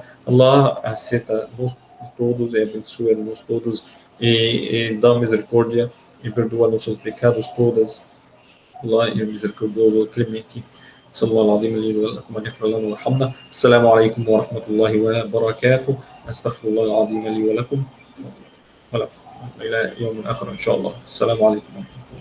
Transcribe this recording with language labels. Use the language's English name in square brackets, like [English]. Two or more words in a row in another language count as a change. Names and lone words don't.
[Portuguese] Allah aceita nós todos e abençoa-nos todos e dá misericórdia e perdoa nossos pecados todos. Allah é misericordioso, clemente. [Arabic] صلى الله العظيم لي ولكم أن يغفر لنا ويرحمنا. السلام عليكم ورحمة الله وبركاته. أستغفر الله العظيم لي ولكم إلى يوم آخر إن شاء الله. السلام عليكم.